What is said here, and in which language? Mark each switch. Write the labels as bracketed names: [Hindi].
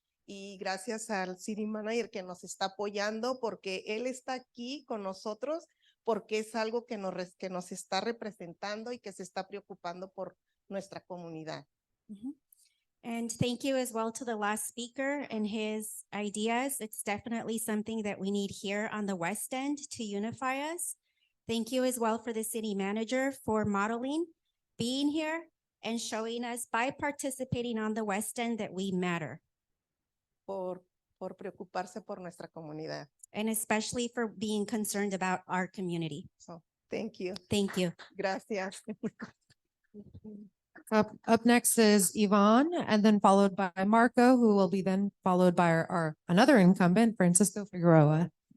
[Spanish] Y gracias al City Manager que nos está apoyando porque él está aquí con nosotros porque es algo que nos está representando y que se está preocupando por nuestra comunidad. [English] And thank you as well to the last speaker and his ideas. It's definitely something that we need here on the West End to unify us. Thank you as well for the city manager for modeling, being here, and showing us by participating on the West End that we matter. [Spanish] Por preocuparse por nuestra comunidad. [English] And especially for being concerned about our community. So, thank you. Thank you. [Spanish] Gracias. [English] Up next is Yvonne and then followed by Marco, who will be then followed by our another incumbent, Francisco Figueroa.